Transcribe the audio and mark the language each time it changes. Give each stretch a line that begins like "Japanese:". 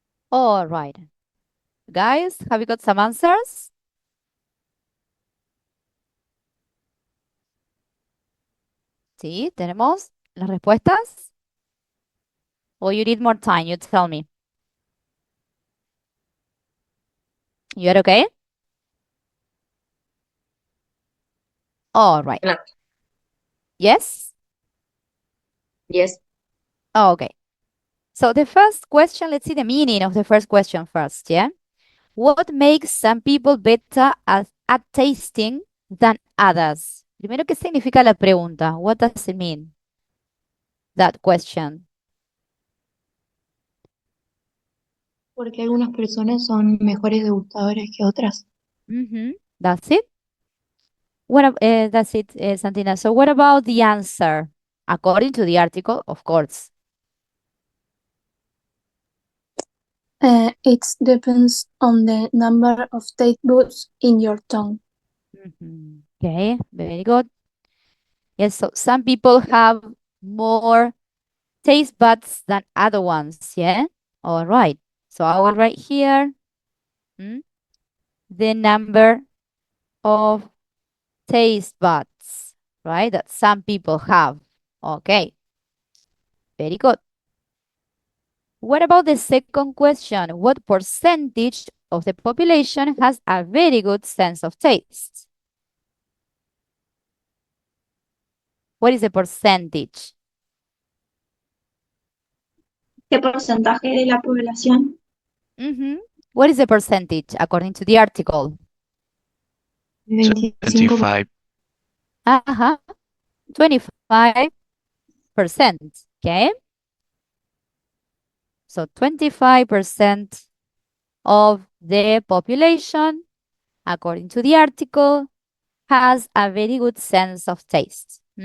English: All right. Guys, have you got some answers?
Spanish: Sí, tenemos las respuestas.
English: Or you need more time, you tell me. You are okay? All right. No. Yes? Yes. Oh, okay. So the first question, let's see the meaning of the first question first, yeah? What makes some people better at tasting than others?
Spanish: Primero, ¿qué significa la pregunta?
English: What does it mean? That question.
Spanish: Porque algunas personas son mejores degustadores que otras.
English: That's it. That's it, Santina. So what about the answer? According to the article, of course. It depends on the number of taste buds in your tongue. Okay, very good. Yes, so some people have more taste buds than other ones, yeah? All right. So I will write here the number of taste buds, right? That some people have. Okay, very good. What about the second question? What percentage of the population has a very good sense of taste? What is the percentage?
Spanish: ¿Qué porcentaje de la población?
English: What is the percentage according to the article? 25. 25%. Okay. So 25% of the population, according to the article, has a very good sense of taste.